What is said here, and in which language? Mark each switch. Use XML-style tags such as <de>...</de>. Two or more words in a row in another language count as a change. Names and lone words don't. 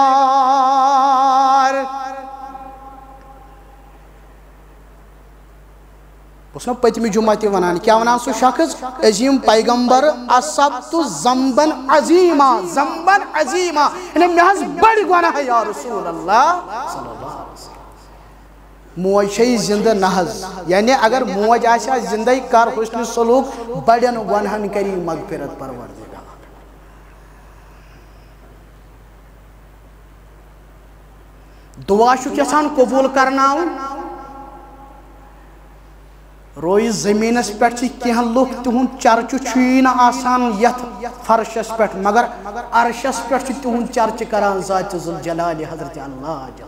<ks>بہٕ نا پٔتمہِ جمعہ تہِ ونان کیٛاہ ونان سُہ شخص عظیٖم پیغمبر</ks> <ar>اصبت ذنبن عظیٖما ذنبن عظیٖما</ar> <ks>یعنی مےٚ حظ بڑِ گۄناہ</ks> <ar>یا رسول اللہ صلی اللہ علیہ وسلم</ar> <ks>موج چھے زندہ نہ حظ یعنی اگر موج آسہِ زندے کر حسن سلوک بڑٮ۪ن گۄنہن کری مغفرت پروردگار دعا چھُکھ یژھان قبول کرناوُن روی زمینس پٮ۪ٹھ چھِ کینٛہہ لُکھ تِہُنٛد چرچہٕ چھُیی نہٕ آسان یتھ فرشس پٮ۪ٹھ مگر عرشس پٮ۪ٹھ چھِ تِہُنٛد چرچہٕ کران ذاتِ ذوالجلال حضرت اللہ</ks>